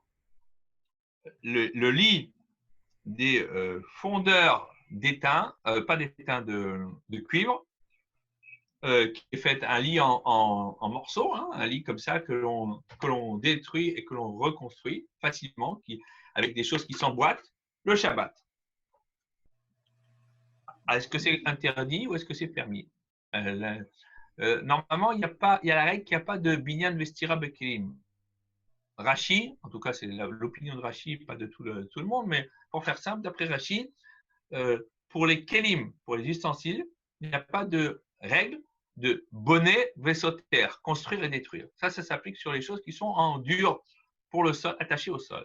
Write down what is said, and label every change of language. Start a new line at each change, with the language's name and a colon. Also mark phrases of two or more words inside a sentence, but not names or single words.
French: le lit des fondeurs d'étain, pas d'étain de cuivre, qui est fait un lit en morceaux, hein, un lit comme ça que l'on détruit et que l'on reconstruit facilement, avec des choses qui s'emboîtent, le Shabbat. Est-ce que c'est interdit ou est-ce que c'est permis? Normalement, il y a la règle qu'il n'y a pas de
Hebrew: בניין וסתירה בכלים.
French: Rashi, en tout cas c'est l'opinion de Rashi, pas de tout le monde, mais pour faire simple, d'après Rashi, pour les kelim, pour les ustensiles, il n'y a pas de règle de bonnet vesoter, construire et détruire. Ça s'applique sur les choses qui sont en dur pour le sol, attachées au sol.